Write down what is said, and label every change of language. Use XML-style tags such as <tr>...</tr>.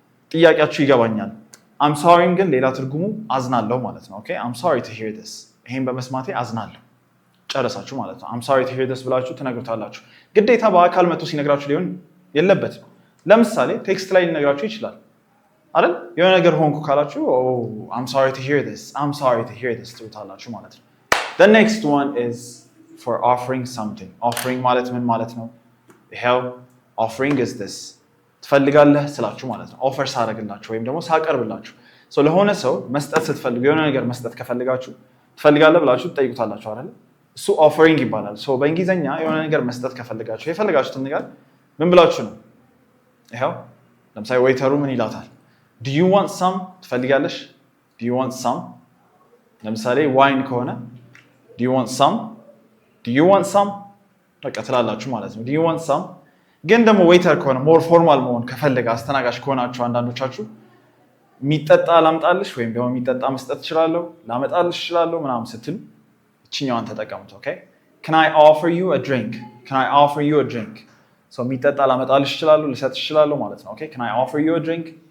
<am>ጥያቄያችሁ ይገባኛል። I'm sorry ግን ሌላ ትርጉሙ አዝናለሁ ማለት ነው። ኦኬ I'm sorry to hear this ይሄን በመስማቴ አዝናለሁ ጨረሳችሁ ማለት ነው። I'm sorry to hear this ብላችሁ ትነግሩታላችሁ። ግዴታ በአካል መጥቶ ሲነግራችሁ ሊሆን የለበትም። ለምሳሌ ቴክስት ላይ ሊነግራችሁ ይችላል አይደል? የሆነ ነገር ሆንኩ ካላችሁ I'm sorry to hear this I'm sorry to hear this ትሉታላችሁ ማለት ነው። The next one is for offering something offering ማለት ምን ማለት ነው? ይሄው offering is this ትፈልጋለህ ስላችሁ ማለት ነው። ኦፈር ሳደርግላችሁ ወይም ደግሞ ሳቀርብላችሁ ለሆነ ሰው መስጠት ስትፈልጉ የሆነ ነገር መስጠት ከፈልጋችሁ ትፈልጋለህ ብላችሁ ትጠይቁታላችሁ አይደል? እሱ ኦፈሪንግ ይባላል። በእንግሊዝኛ የሆነ ነገር መስጠት ከፈልጋችሁ የፈልጋችሁትን ነገር ምን ብላችሁ ነው? ይሄው ለምሳሌ ዌይተሩ ምን ይላታል?</am> <en>Do you want some ትፈልጋለሽ?</en> <am>Do you want some ለምሳሌ ዋይን ከሆነ Do you want some Do you want some በቃ ትላላችሁ ማለት ነው። Do you want some ግን ደግሞ ዌይተር ከሆነ ሞር ፎርማል መሆን ከፈለገ አስተናጋጅ ከሆናችሁ አንዳንዶቻችሁ የሚጠጣ ላምጣልሽ ወይም ደግሞ የሚጠጣ መስጠት እችላለሁ ላመጣልሽ እችላለሁ ምናምን ስትሉ እችኛዋን ተጠቀሙት። ኦኬ Can I offer you a drink Can I offer you a drink የሚጠጣ ላመጣልሽ እችላለሁ ልሰጥሽ እችላለሁ ማለት ነው። ኦኬ Can I offer you a drink</am>